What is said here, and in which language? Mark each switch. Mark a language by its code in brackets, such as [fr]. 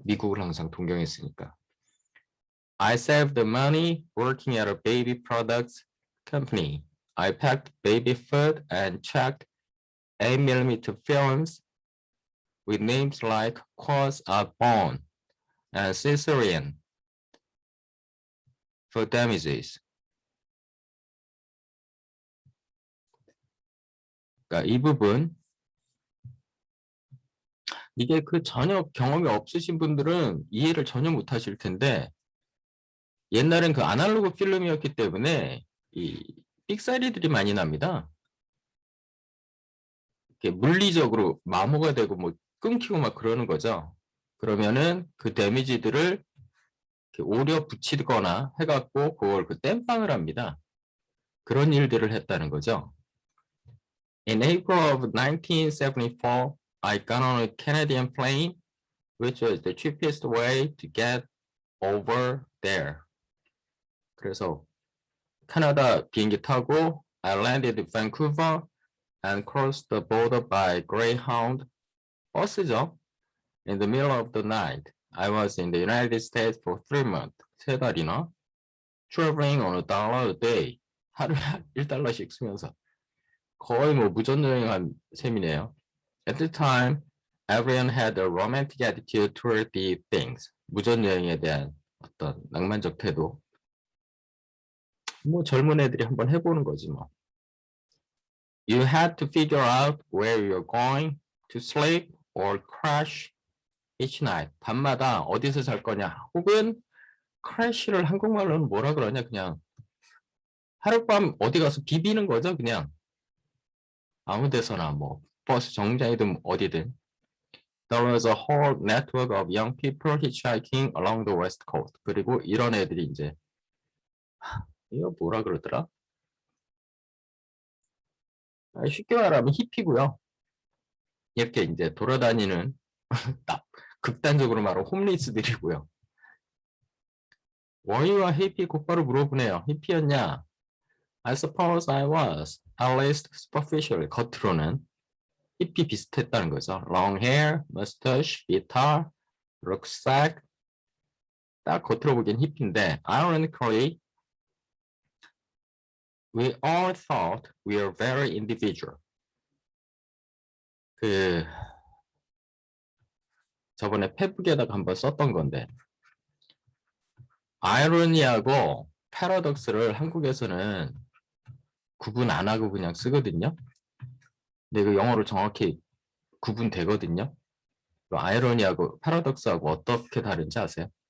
[ko] 미국을 항상 동경했으니까. [en] I saved the money working at a baby products company. I packed baby food and checked 8mm films with names like Cause of Bone and Caesarean for damages. [ko] 그러니까 이 부분 이게 그 전혀 경험이 없으신 분들은 이해를 전혀 못 하실 텐데 옛날엔 그 아날로그 필름이었기 때문에 이 삑사리들이 많이 납니다. 이렇게 물리적으로 마모가 되고 뭐 끊기고 막 그러는 거죠. 그러면은 그 데미지들을 오려 붙이거나 해갖고 그걸 그 땜빵을 합니다. 그런 일들을 했다는 거죠. [en] In April of 1974, I got on a Canadian plane, which was the cheapest way to get over there. [ko] 그래서 캐나다 비행기 타고 [en] I landed in Vancouver and crossed the border by Greyhound [ko] 버스죠. [en] In the middle of the night, I was in the United States for 3 months. [ko] 3달이나 [en] traveling on $1 a day. [ko] 하루에 $1씩 쓰면서 거의 뭐 무전여행한 셈이네요. [en] At the time, everyone had a romantic attitude toward the things. [ko] 무전여행에 대한 어떤 낭만적 태도. 뭐 젊은 애들이 한번 해보는 거지 뭐. [en] You had to figure out where you're going to sleep or crash each night. [ko] 밤마다 어디서 잘 거냐. 혹은 crash를 한국말로는 뭐라 그러냐. 그냥 하룻밤 어디 가서 비비는 거죠. 그냥 아무 데서나 뭐 버스 정류장이든 어디든. [en] There was a whole network of young people hitchhiking along the west coast. [ko] 그리고 이런 애들이 이제 이거 뭐라 그러더라? 쉽게 말하면 히피고요. 이렇게 이제 돌아다니는 극단적으로 말하면 홈리스들이고요. [en] Were you a hippie? [ko] 곧바로 물어보네요. 히피였냐? [en] I suppose I was. At least superficially. [ko] 겉으로는 히피 비슷했다는 거죠. [en] Long hair, mustache, guitar, rucksack. [ko] 딱 겉으로 보기엔 히피인데 [en] ironically, we all thought we were very individual. [ko] 그 저번에 페북에다가 한번 썼던 건데 아이러니하고 패러독스를 한국에서는 구분 안 하고 그냥 쓰거든요. 근데 그 영어로 정확히 구분되거든요. 아이러니하고 패러독스하고 어떻게 다른지 아세요?